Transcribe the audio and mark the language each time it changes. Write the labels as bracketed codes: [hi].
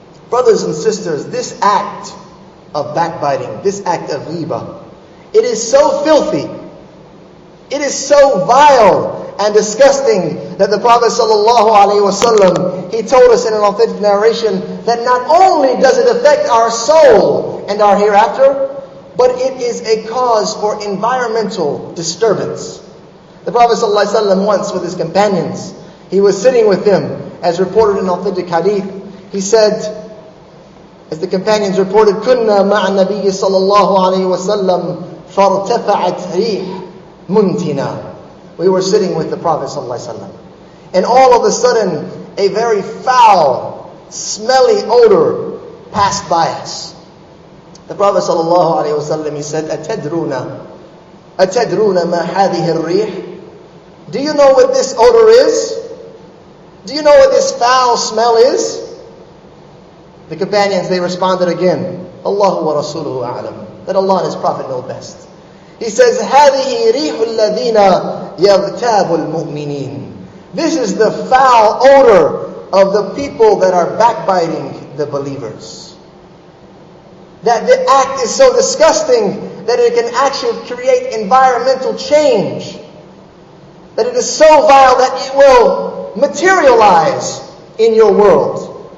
[en] Brothers and sisters, this act of backbiting, this act of ghiba, it is so filthy, it is so vile and disgusting that the Prophet ﷺ, he told us in an authentic narration that not only does it affect our soul and our hereafter, but it is a cause for environmental disturbance. The Prophet ﷺ once with his companions, he was sitting with them, as reported in authentic hadith. He said, as the companions reported, [ar] كُنَّا مَعَ النَّبِيِّ صَلَّى اللَّهُ عَلَيْهِ وَسَلَّمْ فَارْتَفَعَتْ رِيحٌ مُنْتِنَا. [en] We were sitting with the Prophet ﷺ, and all of a sudden, a very foul, smelly odor passed by us. The Prophet ﷺ, he said, [ar] أَتَدْرُونَ مَا هَذِهِ الرِّيحِ. [en] Do you know what this odor is? Do you know what this foul smell is? The companions, they responded again, [ar] Allahu wa rasuluhu a'lam. [en] That Allah and His Prophet know best. He says, [ar] هَذِهِ رِيحُ الَّذِينَ يَغْتَابُ الْمُؤْمِنِينَ. [en] This is the foul odor of the people that are backbiting the believers. That the act is so disgusting that it can actually create environmental change. That it is so vile that it will materialize in your world.